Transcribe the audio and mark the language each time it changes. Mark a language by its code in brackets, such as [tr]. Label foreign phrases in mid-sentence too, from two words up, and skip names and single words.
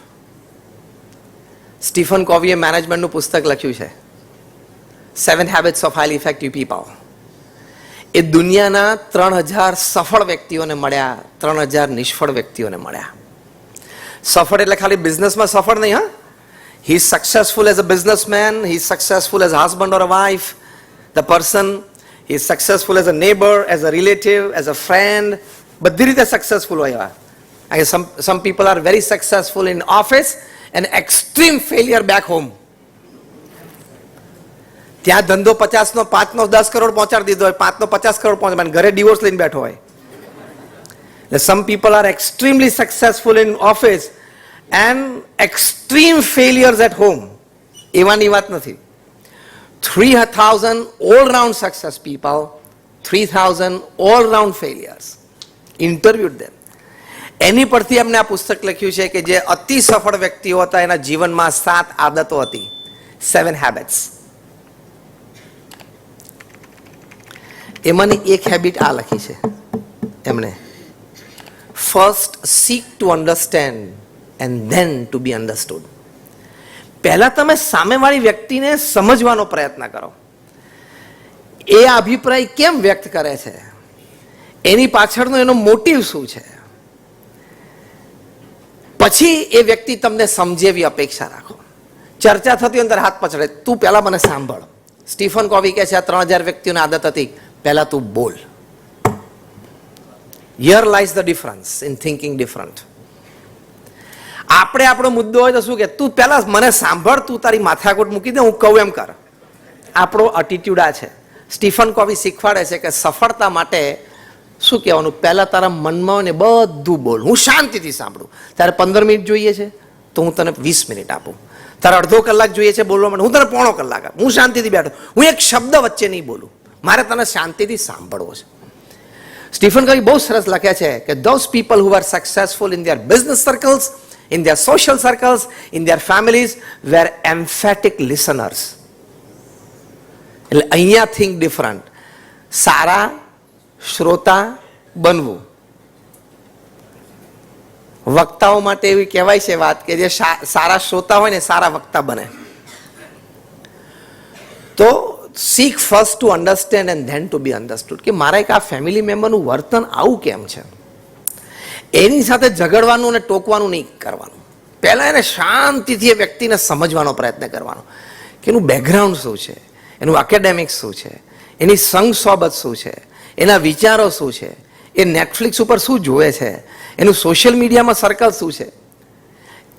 [gu] સ્ટીફન કોવીએ મેનેજમેન્ટનું પુસ્તક લખ્યું છે, 7 Habits of Highly Effective People. એ દુનિયાના 3000 સફળ વ્યક્તિઓને મળ્યા, 3000 નિષ્ફળ વ્યક્તિઓને મળ્યા. સફળ એટલે ખાલી બિઝનેસમાં સફળ નહીં, હા. [en] He is successful as a businessman, he is successful as a husband or a wife, the person, he is successful as a neighbor, as a relative, as a friend, [gu] બધી રીતે સક્સેસફુલ હોય. [en] Some people are very successful in office and extreme failure back home. [gu] ત્યાં ધંધો 50નો 5નો 10 કરોડ પહોંચાડી દીધો હોય, 5નો 50 કરોડ પહોંચાડે, ઘરે ડિવોર્સ લઈને બેઠો હોય. [en] Some people are extremely successful in office and extreme failures at home. [gu] એવાની વાત નથી. [en] 3000 all round success people, 3000 all round failures. Interviewed them. [gu] એની પરથી અમને આ પુસ્તક લખ્યું છે કે જે અતિ સફળ વ્યક્તિઓ હતા એના જીવનમાં 7 આદતો હતી, 7 habits. એમાંની એક હેબિટ આ લખી છે એમણે, ફર્સ્ટ [en] seek to understand and then to be understood. [gu] પહેલા તમે સામેવાળી વ્યક્તિને સમજવાનો પ્રયત્ન કરો. એ અભિપ્રાય કેમ વ્યક્ત કરે છે, એની પાછળનો એનો મોટિવ શું છે, પછી એ વ્યક્તિ તમને સમજે એવી અપેક્ષા રાખો. ચર્ચા થતી હોય ત્યારે હાથ પછડે, તું પહેલા મને સાંભળ. સ્ટીફન કોવી કહે છે આ 3000 વ્યક્તિઓની આદત હતી, પહેલા તું બોલ. [en] Here lies the difference in thinking different. [gu] આપણે આપણો મુદ્દો હોય તો શું કે તું પહેલા મને સાંભળ, તું તારી માથાકૂટ મૂકી દે, હું કહું એમ કર. આપણો એટીટ્યુડ આ છે. સ્ટીફન કોવી શીખવાડે છે કે સફળતા માટે શું કહેવાનું, પહેલા તારા મનમાં હોય ને બધું બોલ. હું શાંતિથી સાંભળું. તારે 15 મિનિટ જોઈએ છે તો હું તને 20 મિનિટ આપું. તારે અડધો કલાક જોઈએ છે બોલવા માટે, હું તને પોણો કલાક આપું. હું શાંતિથી બેઠો, હું એક શબ્દ વચ્ચે નહીં બોલું. મારે તને શાંતિથી સાંભળવો છે. સ્ટીફન કોવી બહુ સરસ લખ્યા છે કે [en] those people who are successful in their business circles, in their social circles, in their families were emphatic listeners. [gu] એટલે અહીંયા [en] think different. [gu] સારા શ્રોતા બનવું. વક્તાઓ માટે એવી કહેવાય છે વાત કે જે સારા શ્રોતા હોય ને સારા વક્તા બને. [en] તો seek first to understand and then to be understood. [gu] કે મારા એક આ ફેમિલી મેમ્બરનું વર્તન આવું કેમ છે, એની સાથે ઝઘડવાનું અને ટોકવાનું નહીં કરવાનું. પહેલા એને શાંતિથી એ વ્યક્તિને સમજવાનો પ્રયત્ન કરવાનો કે એનું બેકગ્રાઉન્ડ શું છે, એનું એકેડેમિક્સ શું છે, એની સંગ સોબત શું છે, એના વિચારો શું છે, એ નેટફ્લિક્સ ઉપર શું જોવે છે, એનું [en] social mediaમાં [gu] સર્કલ શું છે.